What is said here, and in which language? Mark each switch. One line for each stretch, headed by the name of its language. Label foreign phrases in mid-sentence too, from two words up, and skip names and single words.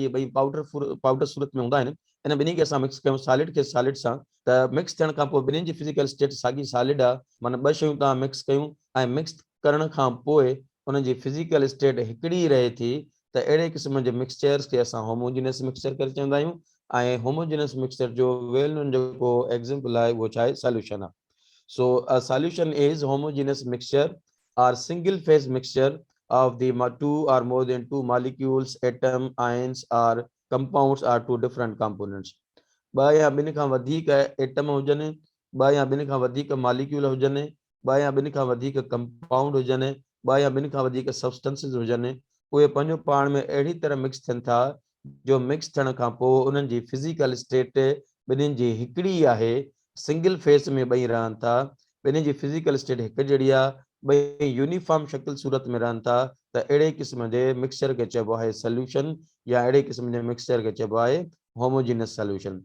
Sindhi: इहे ॿई पाउडर सूरत में हूंदा आहिनि। इन ॿिन्ही खे असां मिक्स कयूं सॉलिड खे सॉलिड सां त मिक्स थियण खां पोइ ॿिन्हिनि जी
English: physical state
Sindhi: साॻी सॉलिड आहे, माना ॿ शयूं तव्हां मिक्स कयूं ऐं मिक्स करण खां पोइ उन्हनि जी
English: physical state
Sindhi: हिकिड़ी रहे थी त अहिड़े क़िस्म जे मिक्सचर्स खे असां
English: homogeneous mixture
Sindhi: करे चवंदा आहियूं। ऐं
English: homogeneous mixture
Sindhi: जो
English: well known
Sindhi: जेको एग्जाम्पल आहे उहो छा आहे, सॉल्यूशन आहे।
English: So a solution is homogeneous mixture or single phase mixture of the two or more than two molecules, atom, ions or compounds or two different components.
Sindhi: ॿ या ॿिनि खां वधीक एटम हुजनि, ॿ या ॿिनि खां वधीक मॉलिक्यूल हुजनि, ॿ या ॿिनि खां वधीक कंपाउंड हुजनि, ॿ या ॿिनि खां वधीक सब्सटेंसिस हुजनि, उहे पंहिंजो पाण में अहिड़ी तरह मिक्स थियनि था जो मिक्स थियण खां पोइ उन्हनि जी
English: physical state
Sindhi: ॿिन्हिनि जी हिकिड़ी आहे,
English: single phase
Sindhi: में ॿई रहनि था, ॿिन्ही जी
English: physical state
Sindhi: हिकु जहिड़ी आहे, ॿई यूनिफॉर्म शकिल सूरत में रहनि था त अहिड़े क़िस्म जे मिक्सचर खे चइबो आहे सॉल्यूशन या अहिड़े क़िस्म जे मिक्सचर खे चइबो आहे
English: homogeneous solution.